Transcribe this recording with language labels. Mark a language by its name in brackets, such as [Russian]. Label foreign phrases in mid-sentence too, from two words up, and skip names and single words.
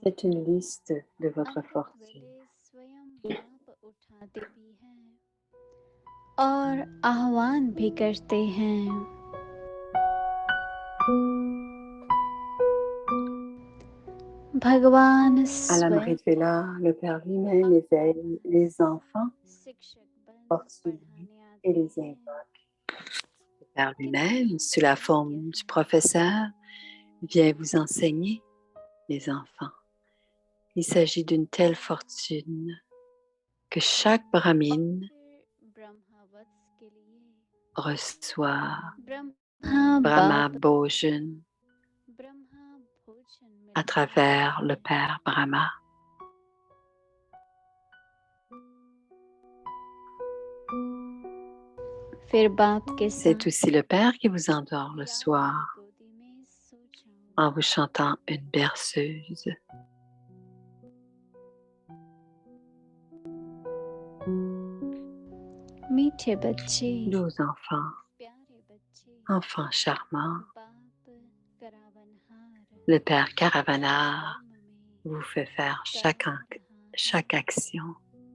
[French] Faites une liste de votre [Hindi] अमृत [French] fortune. [Hindi] वेले स्वयं बाप उठाते भी हैं और आह्वान भी करते हैं। भगवान [French] À [Hindi] स्वयं [French] l' [Hindi] Amrit Vela, [French] le Père lui-même éveille les enfants [Hindi] शिक्षक बन [French] fortunés [Hindi] पढ़ाने [French] et [Hindi] आते [French] les [Hindi] हैं। [French] invoque. Le Père lui-même, sous la forme du professeur, vient vous enseigner, les enfants. Il s'agit d'une telle fortune que chaque brahmine [Hindi] फिर ब्रह्मावत्स के लिए [French] reçoit [Hindi] ब्रह्मा Brahma बाप Bhojan ब्रह्मा भोजन [French] à [Hindi] मिलता [French] travers le [Hindi] है [French] Père Brahma. [Hindi] फिर बाप के [French] C'est [Hindi] साथ [French] aussi le Père qui vous endort le [Hindi] प्यार [French] soir [Hindi] की गोदी में सो जाऊं [French] en vous chantant une berceuse. [Hindi] मीठे बच्चे [French] Doux enfants, [Hindi] प्यारे बच्चे [French] enfants charmants, [Hindi] बाप करावनहार [French] le Père Caravana [Hindi] कर्म में [French] vous fait faire chaque [Hindi] करावनहार [French] action